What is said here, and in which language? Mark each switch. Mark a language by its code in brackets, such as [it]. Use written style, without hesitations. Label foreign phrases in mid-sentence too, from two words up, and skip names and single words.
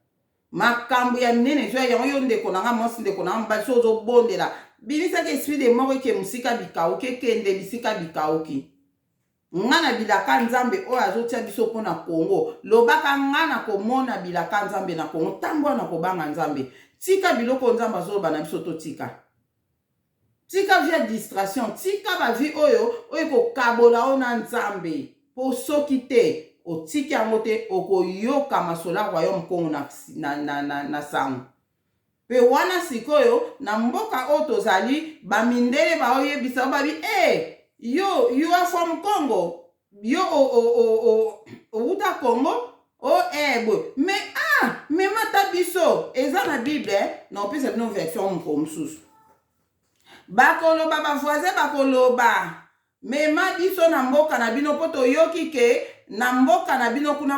[ln] yango yo ndeko na nga mwasi ndeko na nga mobali so ozobondela bimisaki [fr] esprit de mort [ln] eke mosika bikauki ekende bisika bikauki nga na bilaka nzambe oyo azotia biso mpo na Congo lobaka nga na komona bilaka nzambe na Congo tambola na kobanga nzambe tika biloko nzambe azoloba na biso totika via distraction tika bavi oyo kokabola oyo na nzambe po soki te otiki yango te okoyoka masola royaume Congo na sango pe wana sikoyo na mboka oyo tozali bamindele baoyebisa babi yo [en] you are from Congo [ln] yo outa [en] Congo boy [ln] mais mata biso eza na Bible na opesa bino version moko mosusu bakoloba bavoisin bakoloba mema biso na mboka na bino po toyoki ke na mboka na bino kuna